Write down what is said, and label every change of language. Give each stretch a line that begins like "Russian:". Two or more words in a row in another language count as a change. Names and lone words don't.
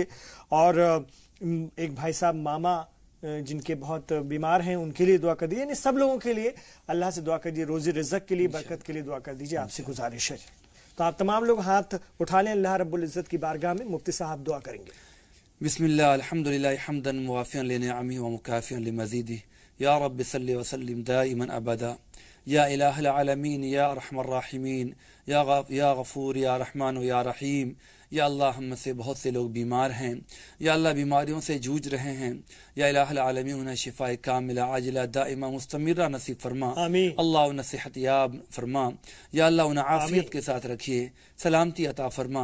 Hindi: और एक भाई साहब मामा जिनके बहुत बीमार हैं उनके लिए दुआ कर दीजिए। यानी सब लोगों के लिए अल्लाह से दुआ कर दीजिए, रोजी रिज़्क़ के लिए, बरकत के लिए दुआ कर दीजिए। आपसे गुजारिश है तो आप तमाम लोग हाथ उठा लें
Arabic: الله رب العزة
Hindi: की बारगाह में। मुफ्ती साहब दुआ करेंगे।
Arabic: بسم الله الحمد لله حمدا موافيا لنعمه ومكافئا لمزيده يا رب صل وسلم دائما أبدا يا إله العالمين يا أرحم الراحمين يا غفور يا رحمان يا رحيم.
Hindi: या अल्लाह हम में से बहुत से लोग बीमार हैं, या अल्लाह बीमारियों से जूझ रहे हैं,
Arabic: يا إله العالمين
Hindi: उन्हें शिफाए
Arabic: كاملة عاجلة دائمة مستمرة
Hindi: नसीब फरमा। अल्लाह उन्हें सेहत याब फरमा, या अल्लाह उन्हें आफियत के साथ रखिए, सलामती अता फरमा।